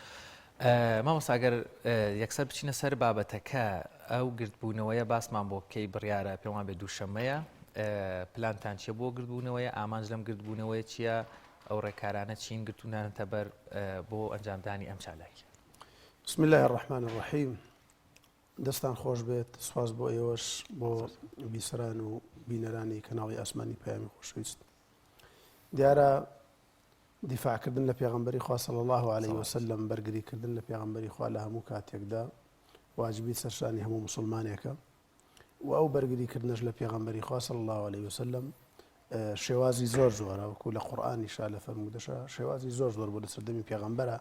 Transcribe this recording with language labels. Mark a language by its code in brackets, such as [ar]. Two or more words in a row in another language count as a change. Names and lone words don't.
[ckb] سپاسدانەکەم. مامۆستاگەر یەکسەر بچینە سەر بابەتەکە ئەو گرتبوونەوەیە باسمان بۆ بکەی بڕیارە پێوان بێ دووشەمەیە پلانتان چیە بۆ گرتبوونەوەیە ئامانج لەم گرتبوونەوەی چییە ئەو ڕێکارانە چین گرتوونانتە بەر بۆ ئەنجامدانی ئەم چالاکی. [ar] بسم الله الرحمن الرحیم. [ckb] دەستان خۆش بێت، سوپاس بۆ ئێوەش بۆ بیسەران و بینەرانی کەناڵی ئاسمانی پەیامی خۆشەویست. دیارە دیفاعکردن لە پێغەمبەری خوا [ar] صلی الله علیه وسلم [ckb] بەرگریکردن لە پێغەمبەری خوا لە هەموو کاتێکدا واجبی سەرشانی هەموو مسلمانێکە و ئەو بەرگریکردنش لە پێغەمبەری خوا [ar] صلی الله علیه وسلم [ckb] شێوازی زۆر زۆرە وەکو لە قورئانیشا لە فەرمودەشە شێوازی زۆر زۆر بۆ لە سەردەمی پێغەمبەرە.